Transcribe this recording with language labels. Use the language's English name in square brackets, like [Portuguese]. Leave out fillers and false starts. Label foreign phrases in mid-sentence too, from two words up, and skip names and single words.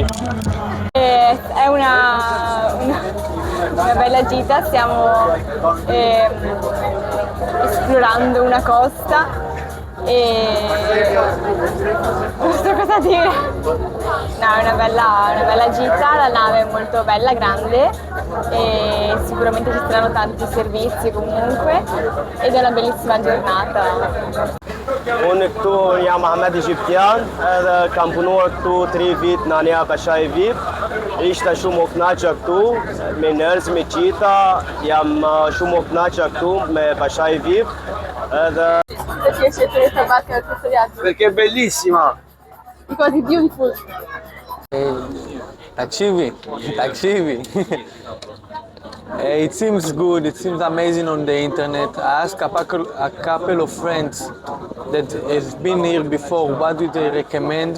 [Italian] È una bella gita, stiamo esplorando una costa e non so cosa dire. No, è una bella gita, la nave è molto bella, grande e sicuramente ci saranno tanti servizi comunque ed è una bellissima giornata. [Albanian] Unë këtu jam Ahmed Egyptian, edhe kam punuar këtu 3 vit në Ania Pasha e VIP. Ishte shumë u kënaqur këtu me njerëz, me qita, jam shumë u kënaqur këtu me Pasha e VIP. Edhe [Italian] perché è bellissima. [English] Because it's beautiful. Taxivi. It seems good, it seems amazing on the internet. I asked a couple of friends that has been here before, what do they recommend?